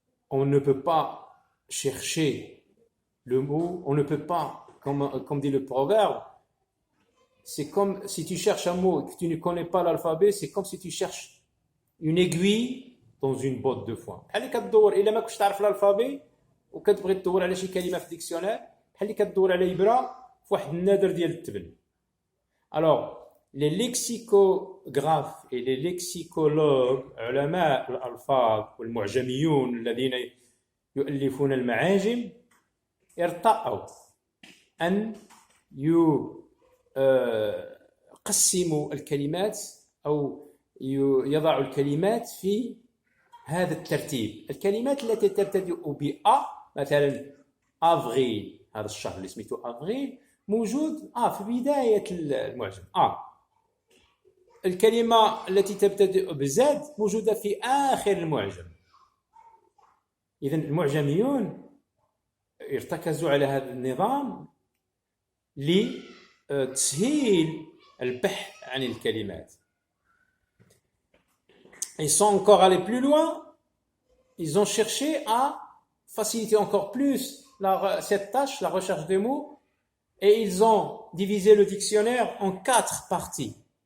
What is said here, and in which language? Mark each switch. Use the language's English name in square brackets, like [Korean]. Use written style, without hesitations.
[French] On ne peut pas chercher le mot, on ne peut pas, comme dit le proverbe, c'est comme si tu cherches un mot et que tu ne connais pas l'alphabet, c'est comme si tu cherches une aiguille dans une botte de foin. [Arabic] بحال كتدور الا ما كنتش تعرف الالفابي وكتبغي تدور على شي كلمه في الديكسيونير بحال كتدور على ابره في واحد النادر ديال التبن. [French] Alors, les lexicographes et les lexicologues, [Arabic] علماء الألفاظ والمعجميون الذين يؤلفون المعاجم ارتأوا أن يقسموا الكلمات أو يضعوا الكلمات في هذا الترتيب. الكلمات التي تبتدئ بأ، مثلا أفريل، هذا الشهر اللي سميته أفريل موجود في بداية المعجم الكلمة التي تبتدئ بزد موجودة في آخر المعجم. إذن المعجميون ارتكزوا على هذا النظام لتسهيل البحث عن الكلمات. [French] Ils sont encore allés plus loin, ils ont cherché à faciliter encore plus cette tâche, la recherche des mots, et ils ont divisé le dictionnaire en 4 parties.